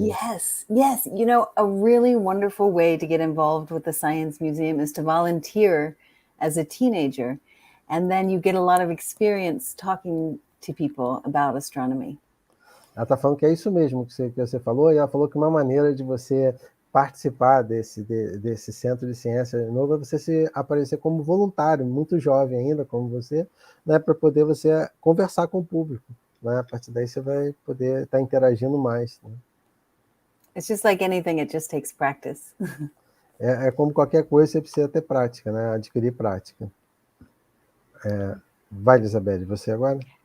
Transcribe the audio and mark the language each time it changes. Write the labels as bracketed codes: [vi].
[en] Yes. You know, a really wonderful way to get involved with the Science Museum is to volunteer as a teenager. And then you get a lot of experience talking to people about astronomy. [pt] Ela está falando que é isso mesmo que você falou, e ela falou que uma maneira de você participar desse centro de ciência novo é você aparecer como voluntário, muito jovem ainda, como você, né, para poder você conversar com o público. Né? A partir daí você vai poder estar interagindo mais. Né? [en] It's just like anything, it just takes practice. [pt] É como qualquer coisa, você precisa ter prática, né? Adquirir prática. Vai, Isabelle, você agora?